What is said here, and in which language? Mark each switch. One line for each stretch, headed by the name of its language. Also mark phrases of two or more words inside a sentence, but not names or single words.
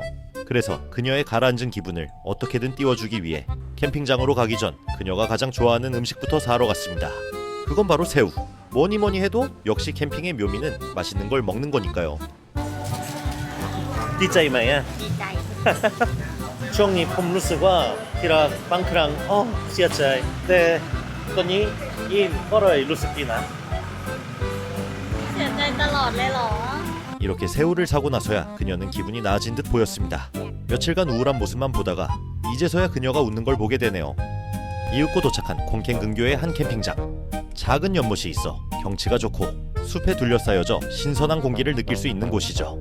Korean: 그래서 그녀의 가라앉은 기분을 어떻게든 띄워주기 위해 캠핑장으로 가기 전 그녀가 가장 좋아하는 음식부터 사러 갔습니다. 그건 바로 새우. 뭐니 해도 역시 캠핑의 묘미는 맛있는 걸 먹는 거니까요.
Thai: ดีใจไหมยะ. ช่วงนี้ผมรู้สึกว่าที่เราบางครั้งเสียใจแต่ตอนนี้ยิ้มก็เลยรู้สึกดีนะ เสียใจตลอดเลยเหรอ
Korean: 이렇게 새우를 사고 나서야 그녀는 기분이 나아진 듯 보였습니다. 며칠간 우울한 모습만 보다가 이제서야 그녀가 웃는 걸 보게 되네요. 이윽고 도착한 콩켄 근교의 한 캠핑장. 작은 연못이 있어 경치가 좋고 숲에 둘러싸여져 신선한 공기를 느낄 수 있는 곳이죠.